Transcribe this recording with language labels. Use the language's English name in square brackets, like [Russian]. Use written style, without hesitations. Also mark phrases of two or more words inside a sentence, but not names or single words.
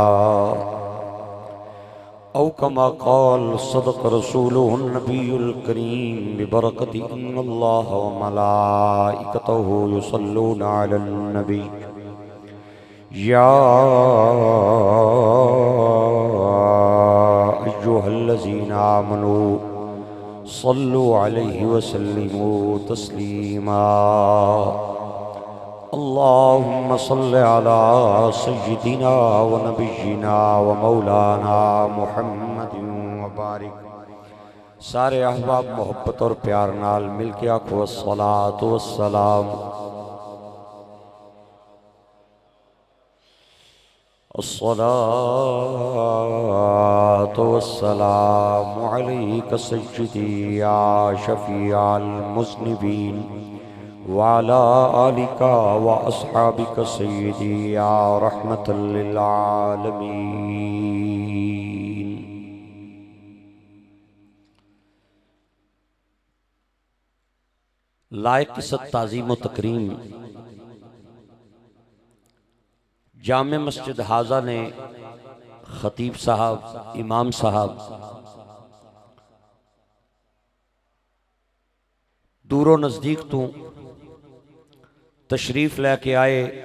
[Arabic] أو كما قال صدق رسوله النبي الكريم ببركة إن الله وملائكته يصلون على النبي يا أيها الذين آمنوا صلوا عليه وسلموا تسليما. اللهم صل على سيدنا ونبينا ومولانا محمد وبارك. [Punjabi] سارے احباب محبت اور پیار نال مل کے آکھو [Arabic] الصلاة والسلام. الصلاة والسلام عليك سيدي يا شفيع المذنبين وعلى آلك وأصحابك سيدي يا رحمة للعالمين. [Urdu] لائق ست تعظیم و تکریم جامع مسجد حاضہ نے خطیب صاحب، امام صاحب دور و نزدیک تو تشریف لے کے آئے.